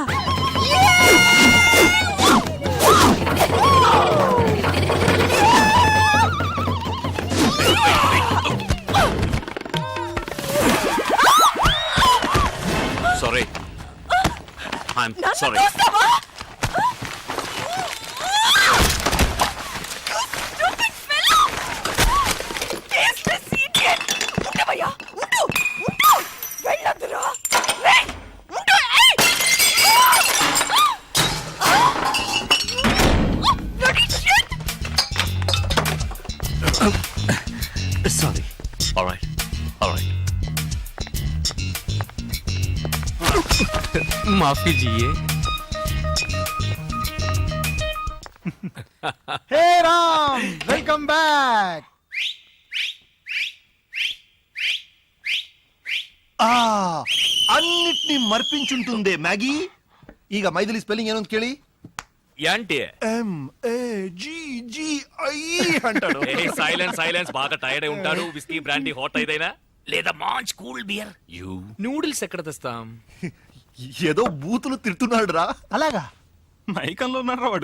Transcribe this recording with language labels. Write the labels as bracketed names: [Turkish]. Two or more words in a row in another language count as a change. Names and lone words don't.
[English] Sorry, I'm [Telugu] నన్ను సారీ. చూస్తావా? ఉండవయ్యా, ఉండు, ఉండు, వెళ్ళొద్దురా. ఏయ్, ఉండు, ఏయ్. [English] Bloody shit. [Telugu] సారీ. [English] Alright, alright. [Hindi] माफ़ी जिये. [English] Hey Ram, welcome back. [Telugu] అన్నిటినీ మర్పించుంటుందే మ్యాగీ. [Kannada] ಈಗ ಮೈದಿಲಿ ಸ್ಪೆಲ್ಲಿಂಗ್ ಏನು ಅಂತ ಕೇಳಿ. [Telugu] యాంటీ MAGGI అంటాడు. [English] Silence silence. [Telugu] బాగా టైర్డ్ అయి ఉంటాడు. విస్కీ బ్రాండీ హాట్ అయిదైనా లేదా మంచి కూల్ బియర్. యూ నూడిల్స్ ఎక్కడ తెస్తాం? ఏదో బూతులు తిడుతున్నాడు రా. అలాగా? మైకంలో ఉన్నాడు వాడు.